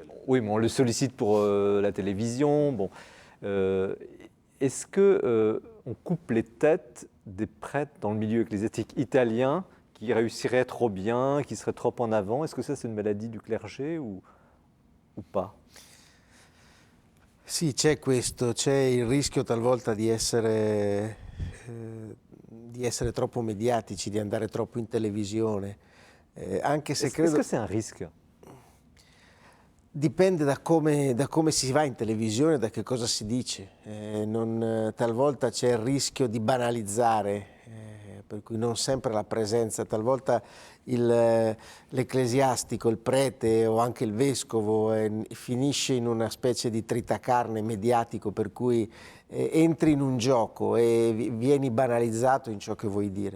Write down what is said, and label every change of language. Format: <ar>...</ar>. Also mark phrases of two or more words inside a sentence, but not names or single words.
<fr>Oui, mais on le sollicite pour la télévision. Bon, est-ce que on coupe les têtes des prêtres dans le milieu ecclésiastique italien qui réussiraient trop bien, qui seraient trop en avant? Est-ce que ça c'est une maladie du clergé ou pas?</fr> <it>Sì, c'è questo, c'è il rischio talvolta di essere troppo mediatici, di andare troppo in televisione, anche se</it> <fr>Est-ce</fr> <it>credo...</it> <fr>que c'est un risque?</fr> <it>Dipende da come si va in televisione, da che cosa si dice. Talvolta c'è il rischio di banalizzare, per cui non sempre la presenza, talvolta l'ecclesiastico, il prete o anche il vescovo finisce in una specie di tritacarne mediatico, per cui entri in un gioco e vieni banalizzato in ciò che vuoi dire.</it>